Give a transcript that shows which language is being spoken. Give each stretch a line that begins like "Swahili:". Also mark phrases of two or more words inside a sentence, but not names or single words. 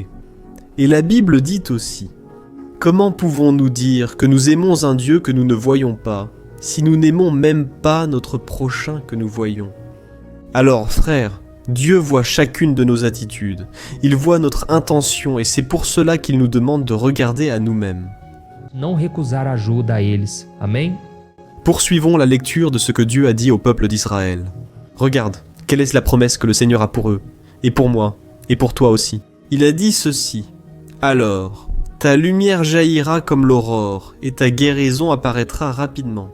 French: Et la Bible dit aussi, comment pouvons-nous dire que nous aimons un Dieu que nous ne voyons pas, si nous n'aimons même pas notre prochain que nous voyons ? Alors, frères, Dieu voit chacune de nos attitudes, il voit notre intention et c'est pour cela qu'il nous demande de regarder à nous-mêmes.
Portuguese: Não recusar ajuda a eles. Amém?
French: Poursuivons la lecture de ce que Dieu a dit au peuple d'Israël. Regarde, quelle est la promesse que le Seigneur a pour eux, et pour moi, et pour toi aussi. Il a dit ceci, « Alors, ta lumière jaillira comme l'aurore, et ta guérison apparaîtra rapidement.